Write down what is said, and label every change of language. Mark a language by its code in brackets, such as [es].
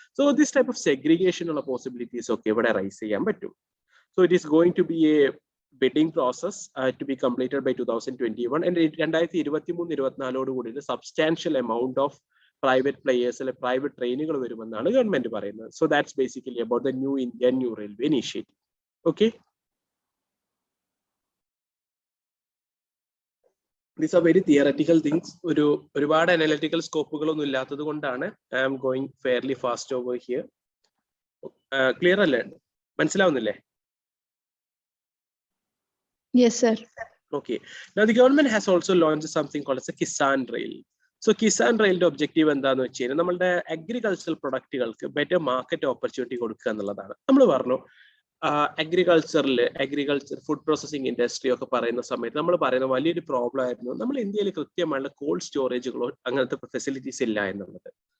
[en] So this type of segregation [ml] ഉള്ള possibilities ഒക്കെ ഇവിടെ റൈസ് ചെയ്യാൻ പറ്റും. [en] So it is going to be a bidding process to be completed by 2021, and 2023-24 കൂടി substantial amount of private players or private ട്രെയിനുകൾ [ml] വരുമെന്നാണ് government പറയുന്നത്. [en] So that's basically about the new Indian New Railway initiative. Okay. These are very theoretical things. [ml] ഒരുപാട് analytical സ്കോപ്പുകളൊന്നും ഇല്ലാത്തത് കൊണ്ടാണ് [en] I am going fairly fast over here. [ml] Clear അല്ലേ? മനസ്സിലാവുന്നില്ലേ? [en] Yes, sir. Okay. Now the government has also launched something called as a Kisan Rail. So Kisan Rail's objective [ml] എന്താന്ന് വെച്ച് കഴിഞ്ഞാൽ നമ്മളുടെ agricultural പ്രൊഡക്റ്റുകൾക്ക് better market opportunity കൊടുക്കുക എന്നുള്ളതാണ്. നമ്മൾ പറഞ്ഞു agriculture food processing industry ഒക്കെ പറയുന്ന സമയത്ത് നമ്മൾ പറയുന്ന വലിയൊരു പ്രോബ്ലം ആയിരുന്നു നമ്മൾ ഇന്ത്യയിൽ കൃത്യമായുള്ള കോൾഡ് സ്റ്റോറേജുകളോ അങ്ങനത്തെ ഫെസിലിറ്റീസ് ഇല്ല എന്നുള്ളത്.